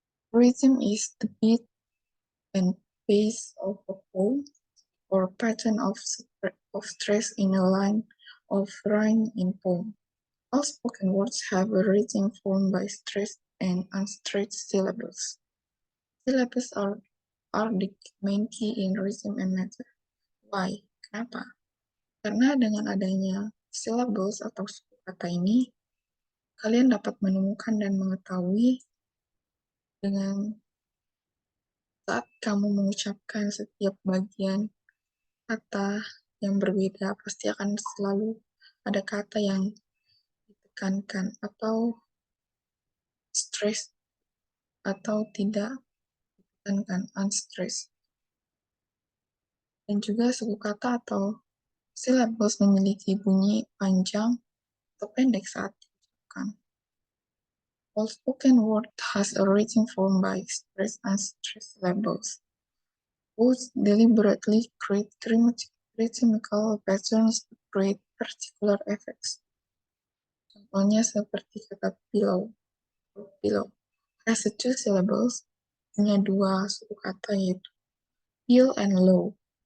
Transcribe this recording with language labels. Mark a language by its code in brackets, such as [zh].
[en] Rhythm is the beat and pace of a poem or pattern of stress in a line of rhyme in poem. All spoken words have a rhythm formed by stressed and unstressed syllables. Syllables are the main key in rhythm and meter. Why? [id] Kenapa? Karena dengan adanya syllables atau suku kata ini, kalian dapat menemukan dan mengetahui dengan saat kamu mengucapkan setiap bagian kata yang berbeda, pasti akan selalu ada kata yang ditekankan atau stress atau tidak ditekankan, unstressed. Dan juga suku kata atau syllables memiliki bunyi panjang atau pendek saat diucapkan. [en] All spoken word has a written form by stressed and unstressed syllables. Poets deliberately create rhythmical patterns to create particular effects. [id] Contohnya seperti kata pillow. [en] Pillow has two syllables, [id] punya dua suku kata yaitu pill and low.